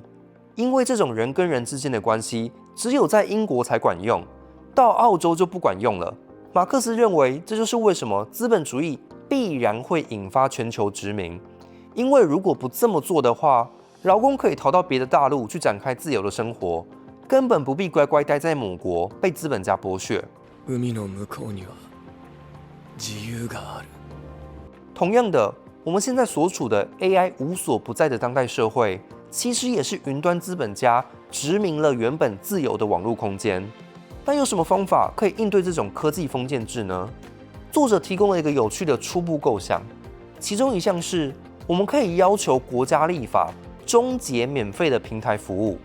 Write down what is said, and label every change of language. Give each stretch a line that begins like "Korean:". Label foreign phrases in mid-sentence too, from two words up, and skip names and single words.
Chinese: 因为这种人跟人之间的关系只有在英国才管用，到澳洲就不管用了。马克思认为，这就是为什么资本主义必然会引发全球殖民，因为如果不这么做的话，劳工可以逃到別的大陆去展开自由的生活，根本不必乖乖待在母国被资本家剥削。
Japanese: 海の向こうには自由がある。
Chinese: 同样的，我们现在所处的 AI 无所不在的当代社会，其实也是云端资本家殖民了原本自由的网络空间。那有什么方法可以应对这种科技封建制呢？作者提供了一个有趣的初步构想，其中一项是我们可以要求国家立法终结免费的平台服务。